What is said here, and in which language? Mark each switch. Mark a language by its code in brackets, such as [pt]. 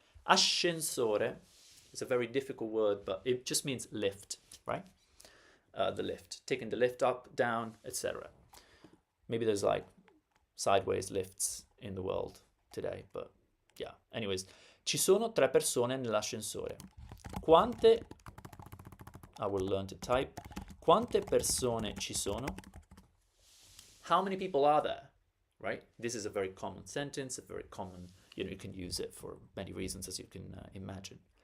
[en] Ascensore is a very difficult word, but it just means lift, right? The lift, taking the lift up, down, etc. Maybe there's like sideways lifts in the world today, but yeah. [it] Anyways, ci sono 3 persone nell'ascensore. [en] Quante, I will learn to type. [it] Quante persone ci sono? [en] How many people are there, right? This is a very common sentence, a very common, you can use it for many reasons, as you can imagine.